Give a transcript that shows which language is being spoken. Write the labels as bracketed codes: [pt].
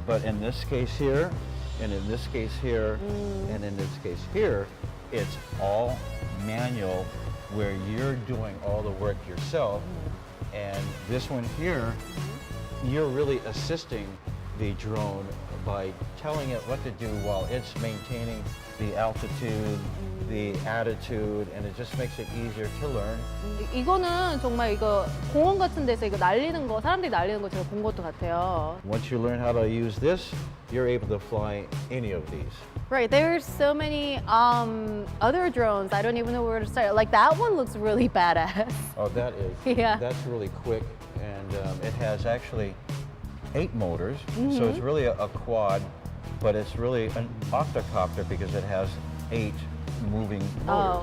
[en] But in this case here, and in this case here, and in this case here, it's all manual where you're doing all the work yourself. And this one here, you're really assisting the drone by telling it what to do while it's maintaining the altitude, the attitude, and it just makes it easier to learn. [ko] 이거는 정말 이거 공원 같은 데서 이거 날리는 거, 사람들이 날리는 거 제가 본 것도 같아요. [en] Once you learn how to use this, you're able to fly any of these. Right, there's so many other drones. I don't even know where to start. Like that one looks really badass. Oh, that is. Yeah. That's really quick, and it has actually 8 motors, so it's really a quad, but it's really an octocopter because it has 8 moving motors.